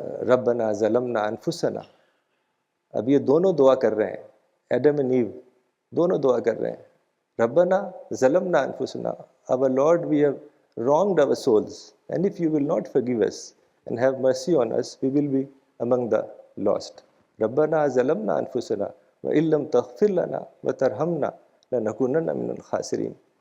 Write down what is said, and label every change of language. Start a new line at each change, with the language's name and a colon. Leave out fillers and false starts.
Arabic: ربنا ظلمنا انفسنا،
Urdu: اب یہ دونوں دعا کر رہے ہیں، ایڈم اینڈ ایو دونوں دعا کر رہے ہیں.
Arabic: ربنا ظلمنا انفسنا،
English: our Lord we have wronged our souls and if you will not forgive us and have mercy on us we will be among the lost.
Arabic: ربنا ظلمنا انفسنا وإن لم تغفر لنا وترحمنا لنكونن من الخاسرین.